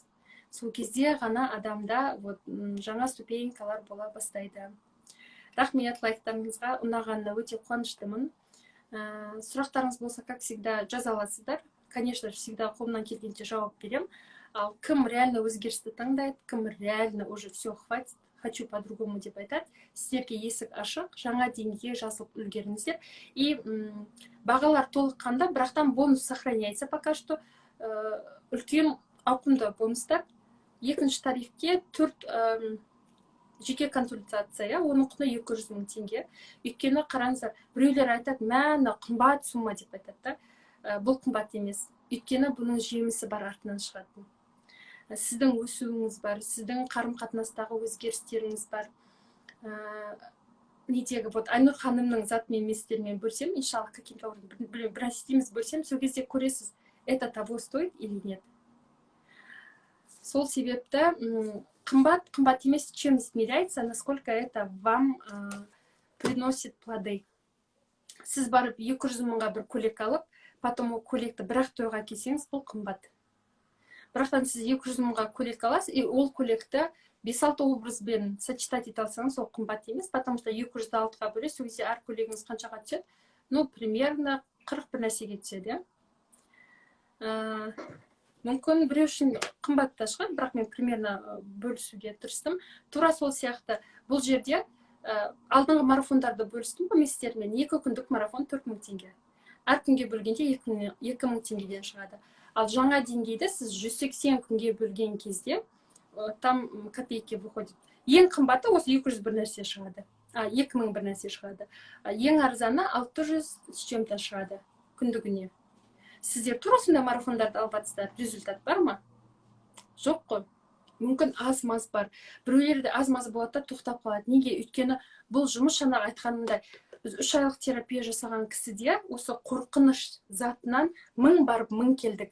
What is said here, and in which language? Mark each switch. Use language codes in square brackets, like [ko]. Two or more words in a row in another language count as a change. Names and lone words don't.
[kk] Сол кезде ғана адамда жаңа ступенькалар бола бастайды. Рахмет лайктарыңызға, ұнағанына өте қуаныштымын. Сұрақтарыңыз болса, [ru] как всегда, [kk] жаза аласыздар. [ru] Конечно, всегда [kk] қолымнан келгенше жауап берем. Ал кім реально өзгерісті таңдайды, кім реально [ru] уже все хватит, хочу по-другому [kk] деп айтады, сіздерге есік ашық, жаңа деңгейге жазылып үлгеріңіздер. И бағалар толыққанда, бірақтан бонус [ru] сохраняется пока что. [kk] Үлкен ауқымды бонустар. Екінші тарифке 4 жеке консультация, оның құны 200 000 теңге. Өйткені қараңыздар, біреулер айтады, мәні қымбат сумма деп айтады. Бұл қымбат емес. Өйткені бұның жемісі бар, артынан шығады. Сіздің өсуіңіз бар, сіздің қарым-қатынастағы өзгерістеріңіз бар. Недегі, Айнұр ханымның затымен местермен бөлсем, иншаллах, каким-то бір істейміз бөлсем, сол кезде көресіз, [ru] это того стоит или нет. [kk] Сол себепті қымбат емес, [ru] чем измеряется, насколько это вам приносит плоды. [kk] Сіз барып 200 000-ға бір көйлек алып, потом ол көйлекті бірақ тойға кисеңіз, бұл қымбат. Бірақтан сіз 200 000-ға көйлек аласыз, и ол көйлекті 5-6 образбен сочетать ете алсаңыз, ол қымбат емес, [ru] потому что [kk] 206-ға бөлесіз, сол кезде әр көйлегіңіз қаншаға түседі? [ru] Ну, примерно [kk] 40 бір нәрсеге түседі. Мүмкін біреу үшін қымбат та шығар, бірақ мен примерно бөлісуге тырыстым. Тура сол сияқты бұл жерде алдыңғы марафондарды бөлістім сіздермен. 2 күндік марафон 4 000 теңге. Әр күнге бөлгенде 2 000 теңгеден шығады. Ал жаңа деңгейді сіз 180 күнге бөлген кезде [ru] там копейки выходит. [kk] Ең қымбаты осы 200 бір нәрсе шығады. 2000 бір нәрсе шығады. Ең арзаны 600 [ru] с чем-то [kk] шығады күндігіне. сіздер тура сондай марафондарды алып жатсыздар, результат бар ма? Жоқ қой. Мүмкін аз-маз бар. Біреулерде аз-маз болады да тоқтап қалады. Неге? Өйткені бұл жұмыс жаңағы айтқанымдай, біз 3 айлық терапия жасаған кісіде осы қорқыныш затынан 1000 барып 1000 келдік.